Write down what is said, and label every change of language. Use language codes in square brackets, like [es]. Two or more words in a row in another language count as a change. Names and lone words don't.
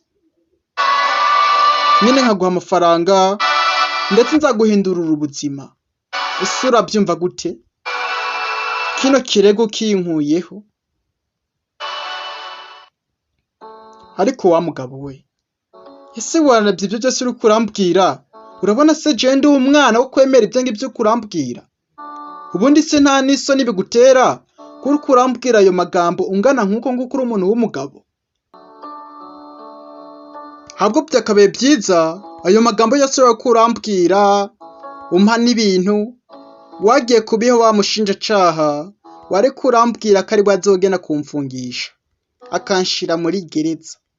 [rn] Nyene nkaguha amafaranga ndetse nzaguhindurira ubuzima. Usura byumva gute? Kino kirego kinkuyeho. Ariko wa mugabo we, ese waravye ibyo byose uri kurambwira? Urabona se je ndi umwana wo kwemera ibyo ngibyo kurambwira? Ubundi se nta n'isoni bigutera kuri kurambwira ayo magambo ungana nkuko nguko uri umuntu w'umugabo? Habwo byakabaye byiza ayo magambo yose kurambwira umpa n'ibintu wagiye kubiho wa mushinjacaha, wari kurambwira ko ari bazogena kumfungisha akanshira muri gereza.